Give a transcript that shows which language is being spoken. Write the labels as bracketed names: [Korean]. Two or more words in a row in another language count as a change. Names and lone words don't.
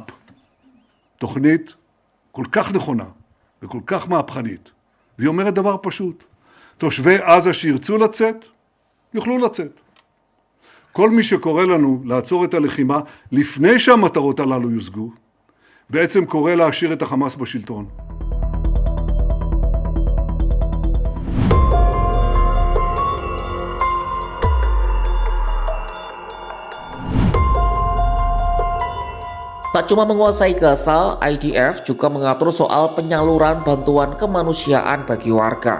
[Hebrew] תוכנית כל כך נכונה וכל כך מהפכנית. והיא אומרת דבר פשוט. תושבי עזה שירצו לצאת, יוכלו לצאת. כל מי שקורא לנו לעצור את הלחימה לפני שהמטרות הללו יושגו, בעצם קורא להשאיר את החמאס בשלטון. [Indonesian] Tak cuma menguasai Gaza, IDF juga mengatur soal penyaluran bantuan kemanusiaan bagi warga.